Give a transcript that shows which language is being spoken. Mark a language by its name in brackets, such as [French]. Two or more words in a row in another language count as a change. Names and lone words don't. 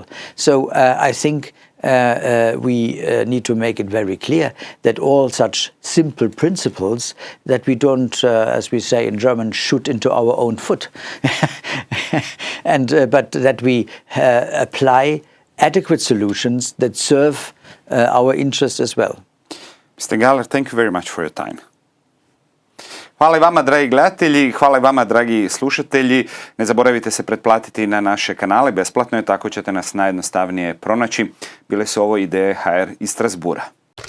[English] So I think we need to make it very clear that all such simple principles that we don't, as we say in German, shoot into our own foot, but that we apply adequate solutions that serve our interests as well. Mr. Gahler, thank you very much for your time. [Croatian] Hvala i vama, dragi gledatelji, hvala i vama, dragi slušatelji. Ne zaboravite se pretplatiti na naše kanale, besplatno je, tako ćete nas najjednostavnije pronaći. Bile su ovo Ideje HR iz Strasbourga.